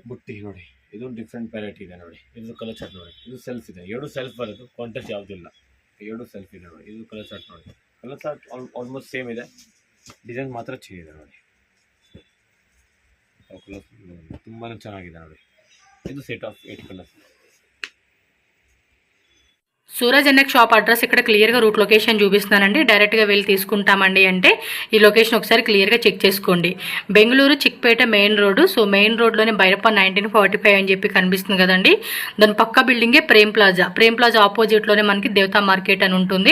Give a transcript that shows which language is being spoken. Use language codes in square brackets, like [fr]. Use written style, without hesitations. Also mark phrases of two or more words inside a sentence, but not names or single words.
[kn] ಬುಟ್ಟಿ ನೋಡಿ, ಇದು [en] different variety [kn] ಇದೆ ನೋಡಿ. ಇದು [en] colour chart [kn] ನೋಡಿ, ಇದು ಸೆಲ್ಫ್ ಇದೆ. 2 ಸೆಲ್ಫ್ ಬರೋದು, ಕಾಂಟ್ರಾಸ್ಟ್ ಯಾವುದಿಲ್ಲ. 2 ಸೆಲ್ಫ್ ಇದೆ ನೋಡಿ. ಇದು [en] colour chart [kn] ನೋಡಿ. [en] colour chart almost same [kn] ಇದೆ, ಡಿಸೈನ್ ಮಾತ್ರ ಚೇಂಜ್ ಇದೆ ನೋಡಿ. ಕಲರ್ ತುಂಬಾ ಚೆನ್ನಾಗಿದೆ ನೋಡಿ. ಇದು [en] set of 8 colours. [te] సూరజ్ అన్నక్ షాప్ అడ్రస్ ఇక్కడ క్లియర్గా [en] route location [te] చూపిస్తున్నానండి. డైరెక్ట్గా వెళ్ళి తీసుకుంటామండి అంటే ఈ లొకేషన్ ఒకసారి క్లియర్గా చెక్ చేసుకోండి. బెంగళూరు చిక్పేట మెయిన్ రోడ్డు. సో మెయిన్ రోడ్లోనే బైరప్ప 1945 అని చెప్పి కనిపిస్తుంది కదండి. దాని పక్క బిల్డింగే ప్రేమ్ ప్లాజా ఆపోజిట్లోనే మనకి దేవతా మార్కెట్ అని ఉంటుంది.